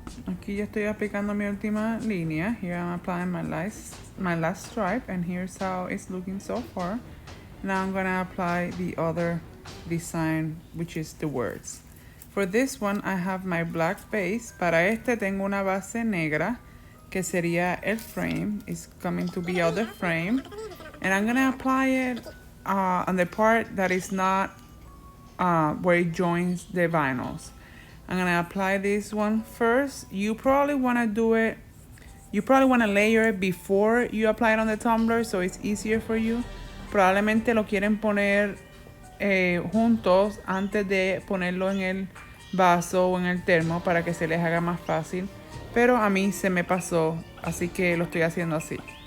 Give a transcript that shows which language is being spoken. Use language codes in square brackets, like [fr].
[es] Aquí ya estoy aplicando mi última línea. [en] Here I'm applying my last stripe and here's how it's looking so far. Now I'm gonna apply the other design, which is the words. For this one I have my black base. [es] Para este tengo una base negra que sería el frame. [en] It's coming to be out the frame. And I'm gonna apply it on the part that is not where it joins the vinyls. I'm gonna apply this one first. You probably wanna layer it before you apply it on the tumbler so it's easier for you. [es] Probablemente lo quieren poner juntos antes de ponerlo en el vaso o en el termo para que se les haga más fácil. Pero a mí se me pasó, así que lo estoy haciendo así.